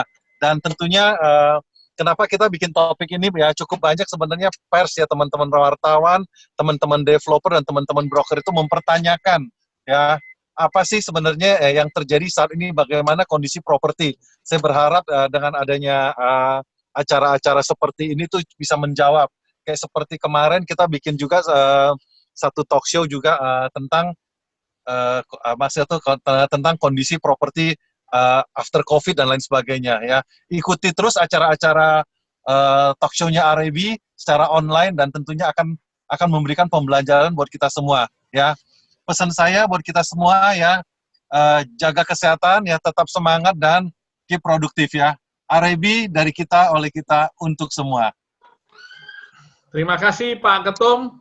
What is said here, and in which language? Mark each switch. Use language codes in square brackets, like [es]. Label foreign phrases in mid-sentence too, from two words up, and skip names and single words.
[id] Dan tentunya kenapa kita bikin topik ini ya, cukup banyak sebenarnya pers ya, teman-teman wartawan, teman-teman developer dan teman-teman broker itu mempertanyakan ya, apa sih sebenarnya yang terjadi saat ini, bagaimana kondisi properti. Saya berharap dengan adanya acara-acara seperti ini tuh bisa menjawab. Kayak seperti kemarin kita bikin juga satu [en] talk show [id] juga tentang tentang kondisi properti [en] after COVID [id] dan lain sebagainya ya. Ikuti terus acara-acara [en] talk show-nya [id] RAB secara online dan tentunya akan memberikan pembelajaran buat kita semua ya. Pesan saya buat kita semua ya, jaga kesehatan ya, tetap semangat dan keep produktif ya. RAB dari kita, oleh kita, untuk semua. Terima kasih Pak Ketum.